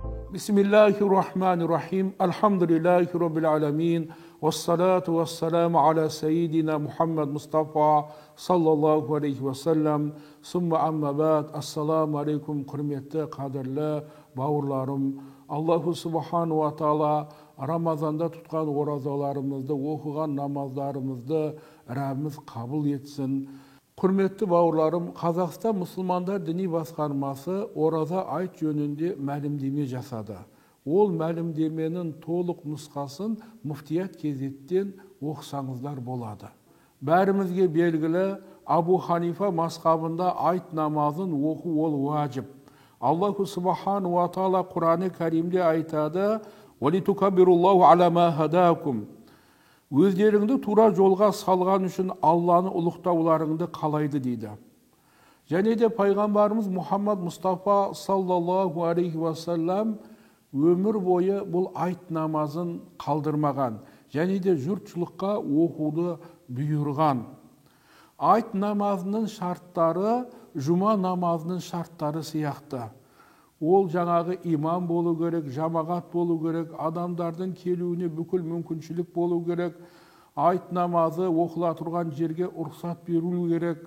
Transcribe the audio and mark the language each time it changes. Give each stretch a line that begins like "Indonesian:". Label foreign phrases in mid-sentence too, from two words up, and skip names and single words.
Arabic: بسم الله الرحمن الرحيم. الحمد لله رب العالمين. والصلاة والسلام على سيدنا محمد مصطفى صلى الله عليه وسلم. ثم أما بعد. السلام عليكم
Kazakh: құрметті қадірлі бауырларым.
Arabic: الله سبحانه وتعالى
Kazakh: Рамазанда тұтқан оразаларымызды, оқыған намаздарымызды Раббimiz қабыл етсін. Құрметті бауырларым, Қазақстан мұсылмандар діни басқармасы ораза айт жөнінде мәлімдеме жасады. Ол мәлімдеменің толық нұсқасын муфтият кезеттен оқысаңыздар болады. Бәрімізге белгілі, Абу Ханифа мазхабында айт намазын оқу ол уажib.
Arabic: الله سبحانه وتعالى
Kazakh: Құран-ы Кәримде айтады:
Arabic: "ولتكبروا الله على ما هداكم".
Kazakh: Өздеріңді тура жолға салған үшін Алланы ұлықтауларыңды қалайды дейді. Және де пайғамбарымыз Мұхаммад Мұстафа
Arabic: صلى الله عليه وسلم
Kazakh: өмір бойы бұл айт намазын қалдырмаған, және де жұртшылыққа оқуды бұйырған. Айт намазының шарттары жұма намазының шарттары сияқты. Ол жаңағы имам болу керек, жамағат болу керек, адамдардың келуіне бүкіл мүмкіншілік болу керек, айт намазы оқыла тұрған жерге рұқсат беру керек.